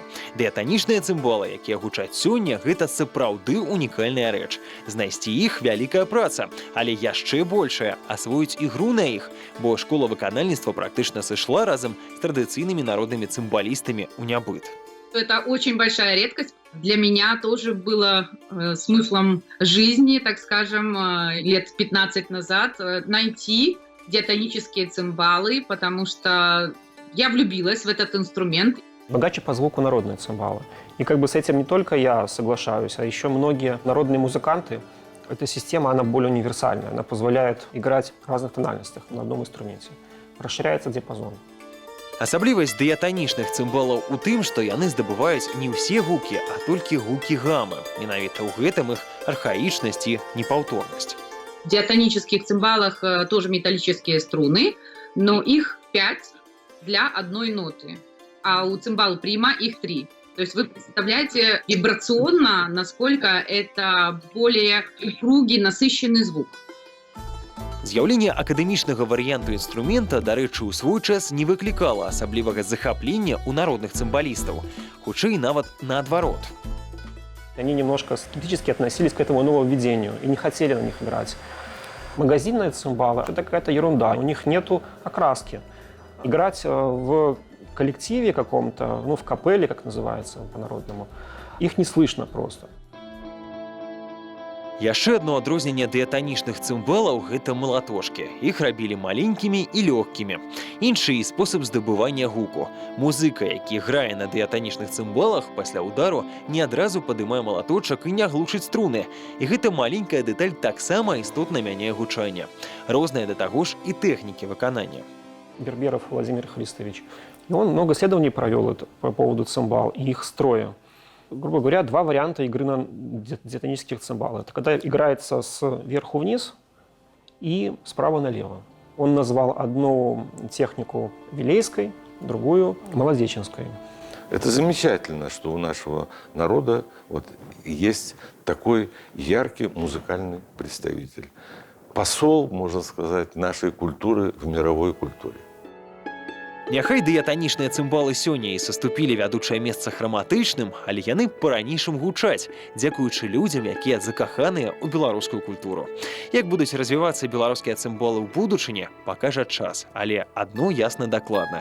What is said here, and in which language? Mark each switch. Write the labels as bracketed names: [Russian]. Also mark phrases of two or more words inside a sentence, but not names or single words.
[Belarusian] Дыятанічныя цымбалы, якія гучаць сёння, гэта сапраўды унікальная рэч. Знайсці іх вялікая праца, але яшчэ большая – асвоіць ігру на іх, бо школа выканальніцтва практычна сышла разам з традыцыйнымі народнымі цымбалістамі ў нябыт. [Russian] Это очень большая редкость. Для меня тоже было смыслом жизни, так скажем, лет 15 назад найти диатонические цимбалы, потому что я влюбилась в этот инструмент. Богаче по звуку народные цимбалы. И как бы с этим не только я соглашаюсь, а еще многие народные музыканты. Эта система, она более универсальная. Она позволяет играть в разных тональностях на одном инструменте. Расширяется диапазон. [Belarusian] Асаблівасць дыятанічных цымбалаў у тым, што яны здабываюць не ўсе гукі, а толькі гукі гамы. Менавіта ў гэтым іх архаічнасць і непаўторнасць. [Russian] В диатонических цимбалах тоже металлические струны, но их 5 для одной ноты, а у цимбала прима их 3. То есть вы представляете вибрационно, насколько это более упругий, насыщенный звук. [Belarusian] З'яўленне акадэмічнага варыянту інструмента, дарэчы, у свой час не выклікала асаблівага захаплення ў народных цымбалістаў, хутчэй нават наадварот. [Russian] Они немножко скептически относились к этому нововведению и не хотели на них играть. Магазинные цимбалы – это какая-то ерунда, у них нету окраски. Играть в коллективе каком-то, ну, в капелле, как называется по-народному, их не слышно просто. [Belarusian] Яшчэ адно адрозненне дыятанічных цымбалаў – гэта малатошкі. Іх рабілі маленькімі і лёгкімі. Іншы спосаб здабывання гуку. Музыка, які грае на дыятанічных цымбалах, пасля удару не адразу падымае малаточак і не глушыць струны. І гэта маленькая дэталь таксама істотна мяняе гучанне. Розныя да таго ж і тэхнікі выканання. [Russian] Берберов Владимир Христович. И он много исследований провел по поводу цимбал и их строя. Грубо говоря, 2 варианта игры на диатонических цимбалах. Это когда играется сверху вниз и справа налево. Он назвал одну технику вилейской, другую молодеченской. Это замечательно, что у нашего народа вот есть такой яркий музыкальный представитель. Посол, можно сказать, нашей культуры в мировой культуре. [Belarusian] Няхай дыятанічныя цымбалы сёння і саступілі вядучае месца храматычным, але яны па-ранейшым гучаць, дзякуючы людзям, якія закаханыя ў беларускую культуру. Як будуць развівацца беларускія цымбалы ў будучыні, пакажа час, але адно ясна дакладна.